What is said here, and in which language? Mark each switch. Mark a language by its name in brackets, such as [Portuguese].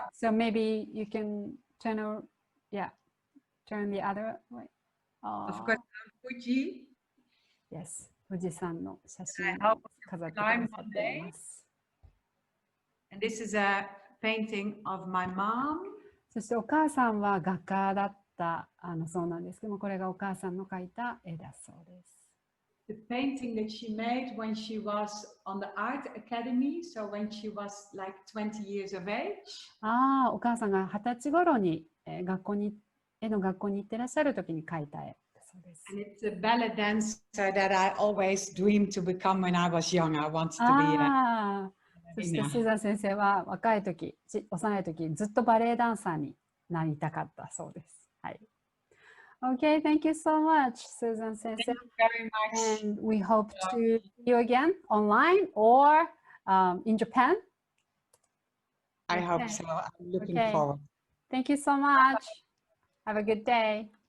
[English] So maybe you can turn the other way. Of course, Fuji. Yes. [Japanese] 富士山の写真を飾ってくださっています。 [English] And this is a painting of my mom. [Japanese] そしてお母さんは画家だったそうなんですけども、これがお母さんの描いた絵だそうです。 [English] The painting that she made when she was on the art academy, so when she was like 20 years of age. [Japanese] お母さんが20歳頃に絵の学校に行ってらっしゃる時に描いた絵だそうです。 [English] And it's a ballet dancer that I always dreamed to become when I was young. I wanted to be a [Japanese] そしてスーザン先生は若い時、幼い時ずっとバレエダンサーになりたかったそうです。 [English] はい。Okay, thank you so much, Susan Sensei. Thank you very much. And we hope to see you again online or in Japan. I hope so. I'm looking forward. Thank you so much. Have a good day.